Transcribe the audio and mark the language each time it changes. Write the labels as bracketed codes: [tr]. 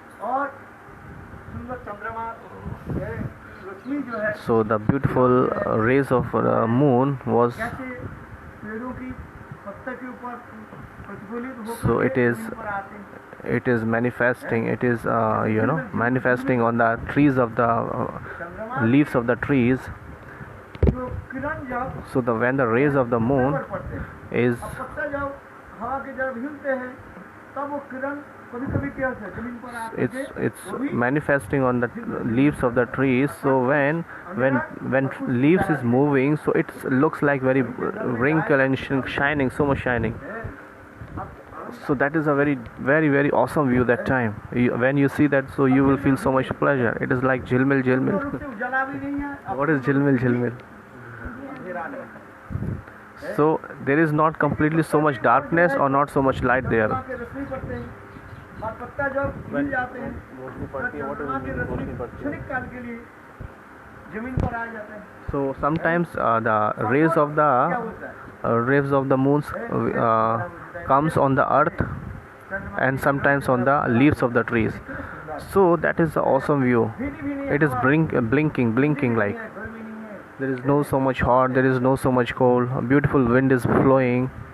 [hi] और सुंदर चंद्रमा रोशनी जो है [en] so the beautiful rays of moon was. [hi] कैसे पेड़ों की पत्ते के ऊपर प्रतिफलित होकर [en] So it is- [hi] जमीन पर आते हैं। [en] It is manifesting. It is manifesting on the trees of the [hi] चंद्रमा [en] leaves of the trees. [hi] जो किरण जब [en] So when the rays of the moon [hi] ऊपर पड़ते हैं, [en] is [hi] अब पत्ते जब हवा के जब हिलते हैं तब वो किरण कभी कभी क्या होता है जमीन पर आते [en] it's manifesting on the leaves of the trees. So when leaves is moving, so it looks like very wrinkled and shining, so much shining. So that is a very awesome view that time. When you see that, so you will feel so much pleasure. It is like jilmil. [hi] उजाला भी नहीं है, [en] What is jilmil? [hi] अंधेरा नहीं। [en] So there is not completely so much darkness or not so much light there. [hi] चंद्रमा के रोशनी पड़ते हैं और पत्ता जब हिल जाते हैं तो चंद्रमा की रोशनी क्षणिक काल के लिए जमीन पर आ जाते हैं। [en] So sometimes the rays of [hi] क्या [en] the [hi] होता है? [en] moons comes on the earth and sometimes on the leaves of the trees. So that is the awesome view. It is blinking like. There is no so much hot, there is no so much cold. A beautiful wind is flowing